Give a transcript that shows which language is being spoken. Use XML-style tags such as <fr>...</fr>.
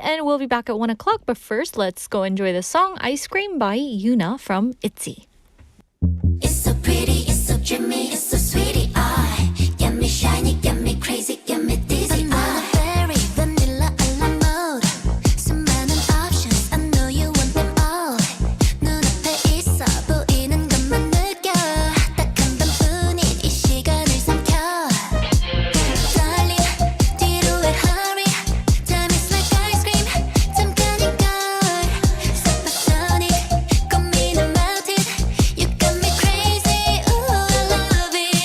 <en>And we'll be back at 1 o'clock. But first, let's go enjoy the song Ice Cream by Yuna from ITZY. It's so pretty, it's so dreamy, it's so sweetie. I get me shiny, get me crazy, get me dizzy. Banana berry, vanilla almond mode.</en> <ko>수많은</ko> <en>options, I know you want them all.</en> <ko>눈앞에 있어 보이는 것만 느껴. 딱 한 번뿐인 이 시간을 삼켜.</ko> <en>Darling,</en> <ko>뒤로의</ko> <en>hurry. Time is like ice cream,</en> <ko>잠깐인 걸.</ko> <en>Supersonic,</en> <ko>고민은</ko> <en>melted. You got me crazy, ooh I love it.</en>